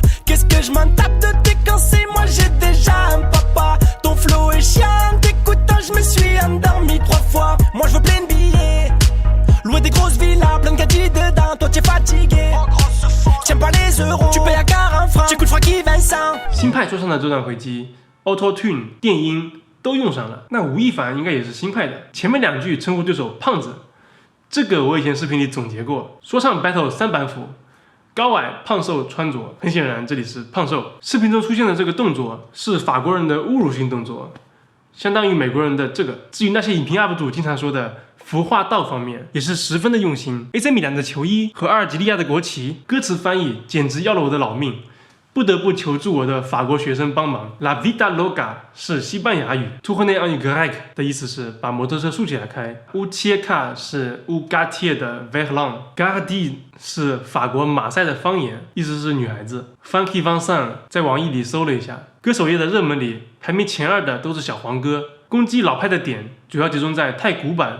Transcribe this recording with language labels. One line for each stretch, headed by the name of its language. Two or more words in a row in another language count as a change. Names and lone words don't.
French: Qu'est-ce que je m'en tape de tes cancers, moi j'ai déjà un papa. Ton flow est chiant, t'écoutant je me suis endormi 3 fois. Moi je veux plein de billets, louer des grosses villas, plein de gadgets dedans, toi t'es fatigué. Tiens pas les euros, tu payes à 40 francs, j'écoute Francky Vincent。
Chinese: 新派说唱的这段回击 Auto Tune 电音都用上了，那吴亦凡应该也是新派的。前面2句称呼对手胖子，这个我以前视频里总结过。说唱 battle 3板斧，高矮胖瘦穿着，很显然这里是胖瘦。视频中出现的这个动作是法国人的侮辱性动作，相当于美国人的这个。至于那些影评 UP 主经常说的服化道方面，也是十分的用心。AC 米兰的球衣和阿尔及利亚的国旗，歌词翻译简直要了我的老命，不得不求助我的法国学生帮忙。La vida loca 是西班牙语 ，
French: tourner en grec
Chinese: 的意思是把摩托车竖起来开。Ucieka 是 Ugatier 的 Verlan，Gardie 是法国马赛的方言，意思是女孩子。Funky Vincent 在网易里搜了一下，歌手页的热门里排名前2的都是小黄歌，攻击老派的点主要集中在太古板。